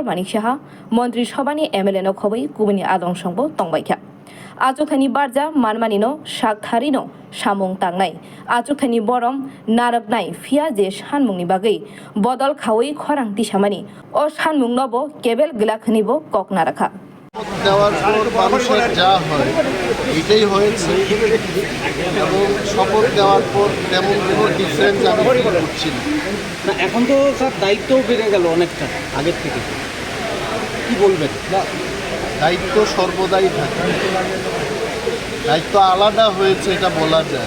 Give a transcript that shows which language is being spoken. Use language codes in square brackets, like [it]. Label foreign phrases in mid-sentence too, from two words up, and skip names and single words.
[trp] Manik Shaha Montri Shobani MLN Khobei Kubini Adong Shongbo Tongbaikha Ajothani Barja Manmanino Shakharino Shamong Tangnai Ajothani Borom Naraknai Fiaje Shanmungni Bagai Bodol Khawi Khorang Tishamani O Shanmung Nobo Kebel Glakhanibo Koknarakha [bn] দেওয়ার পর মানুষের যা হয় এটাই হয়েছে এবং শপথ দেওয়ার পর তেমন কোনো ডিফারেন্স আমি করছি না। এখন তো স্যার দায়িত্বও বেড়ে গেল অনেকটা আগের থেকে, কি বলবেন? দায়িত্ব সর্বদাই থাকে, দায়িত্ব আলাদা হয়েছে এটা বলা যায়।